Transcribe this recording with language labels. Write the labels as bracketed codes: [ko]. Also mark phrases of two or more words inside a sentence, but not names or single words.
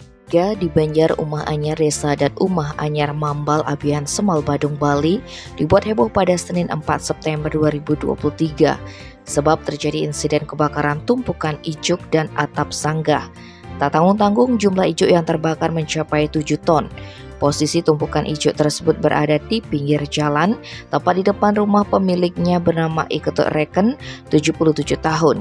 [id] Warga di Banjar Umah Anyar Desa dan Umah Anyar Mambal Abian Semal Badung Bali dibuat heboh pada Senin 4 September 2023 sebab terjadi insiden kebakaran tumpukan ijuk dan atap sanggah. Tak tanggung-tanggung jumlah ijuk yang terbakar mencapai 7 ton. Posisi tumpukan ijuk tersebut berada di pinggir jalan, tepat di depan rumah pemiliknya bernama Iketut Reken, 77 tahun.